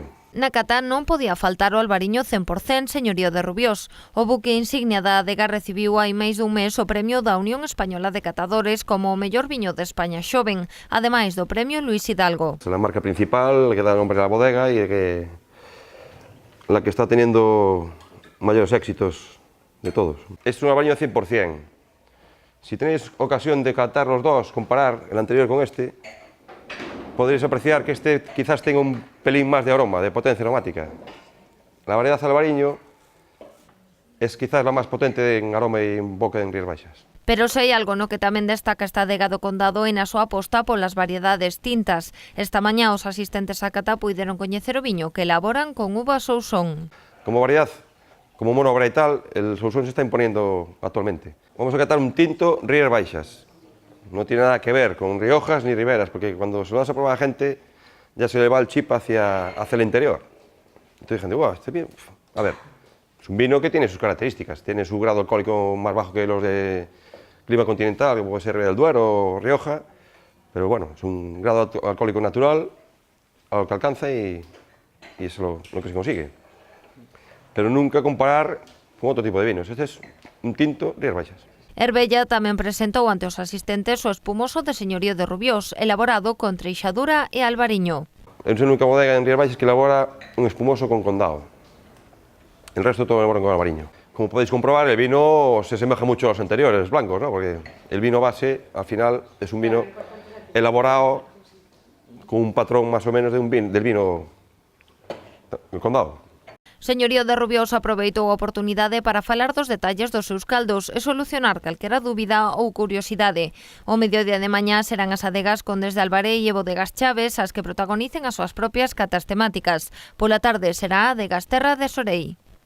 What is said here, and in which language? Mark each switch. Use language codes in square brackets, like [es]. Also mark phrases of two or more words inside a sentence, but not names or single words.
[gl] Na cata non podía faltar o albariño 100% Señorío de Rubiós. O buque insignia da adega recibiu hai máis dun mes o premio da Unión Española de Catadores como o mellor viño de España xoven, ademais do premio Luis Hidalgo. [es] Es la marca principal, que da nombre a la bodega y la que está teniendo mayores éxitos de todos. Es un albariño 100%. Si tenéis ocasión de catar los dos, comparar el anterior con este, podréis apreciar que este quizás tenga un pelín más de aroma, de potencia aromática. La variedad albariño es quizás la más potente en aroma y en boca en Rías Baixas. [gl] Pero se hai algo no que tamén destaca esta adega do condado e na súa aposta polas variedades tintas. Esta mañá os asistentes á cata puideron coñecer o viño que elaboran con uva Sousón. [es] Como variedad, como monovarietal, el Sousón se está imponiendo actualmente. Vamos a catar un tinto Rías Baixas. No tiene nada que ver con Riojas ni Riberas, porque cuando se lo das a probar a la gente, ya se le va el chip hacia el interior. Entonces dicen, wow, este vino, a ver, es un vino que tiene sus características, tiene su grado alcohólico más bajo que los de clima continental, como puede ser Ribera del Duero o Rioja, pero bueno, es un grado alcohólico natural a lo que alcanza y eso es lo que se consigue. Pero nunca comparar con otro tipo de vinos. Este es un tinto Rías Baixas. [gl] Herbella tamén presentou ante os asistentes o espumoso de Señorío de Rubiós, elaborado con treixadura e albariño. [es] Es la única bodega en Rías Baixas que elabora un espumoso con condado. El resto todo elaboran con albariño. Como podéis comprobar, el vino se asemeja mucho a los anteriores, blancos, ¿no? Porque el vino base, al final, es un vino elaborado con un patrón más o menos del vino del condado. [gl] Señorío de Rubiós aproveitou a oportunidade para falar dos detalles dos seus caldos e solucionar calquera dúbida ou curiosidade. O mediodía de mañá serán as adegas Condes de Albarei e Bodegas Chaves as que protagonicen as súas propias catas temáticas. Pola tarde será a Adegas Terra de Sorei.